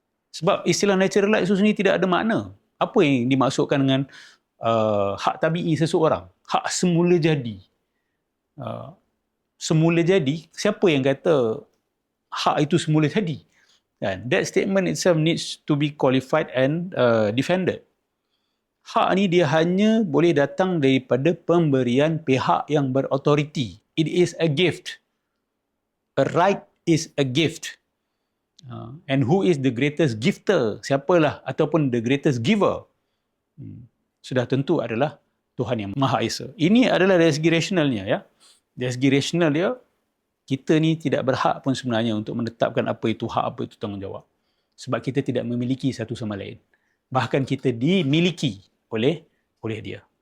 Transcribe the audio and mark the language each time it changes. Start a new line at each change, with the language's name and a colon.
Malay: Sebab istilah natural rights itu sendiri tidak ada makna. Apa yang dimaksudkan dengan hak tabi'i seseorang? Hak semula jadi. Semula jadi, siapa yang kata hak itu semula jadi?
English: That statement itself needs to be qualified and defended.
Malay: Hak ni dia hanya boleh datang daripada pemberian pihak yang berautoriti.
English: It is a gift. A right is a gift. And who is the greatest gifter?
Malay: Siapalah ataupun
English: the greatest giver?
Malay: Sudah tentu adalah Tuhan yang Maha Esa. Ini adalah dari segi rasionalnya, ya. Dari segi rasional dia, kita ni tidak berhak pun sebenarnya untuk menetapkan apa itu hak, apa itu tanggungjawab. Sebab kita tidak memiliki satu sama lain. Bahkan kita dimiliki oleh dia.